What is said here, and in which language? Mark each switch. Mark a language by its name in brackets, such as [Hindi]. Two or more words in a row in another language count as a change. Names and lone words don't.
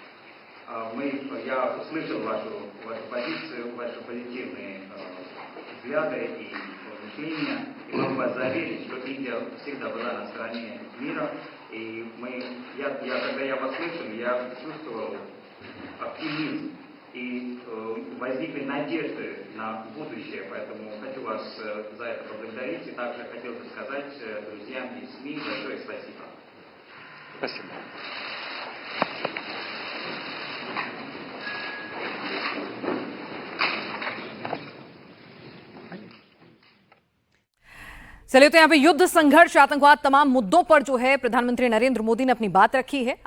[Russian] Я услышал вашу позицию, ваши позитивные взгляды и мышления, и могу вас заверить, что Индия всегда была на стороне мира, и когда я вас слышал, я чувствовал оптимизм, и возникли надежды на будущее, поэтому хочу вас за это поблагодарить, и также хотел бы сказать друзьям и СМИ большое спасибо. Спасибо. [Hindi] चलिए, तो यहाँ पे युद्ध, संघर्ष, आतंकवाद, तमाम मुद्दों पर जो है प्रधानमंत्री नरेंद्र मोदी ने अपनी बात रखी है।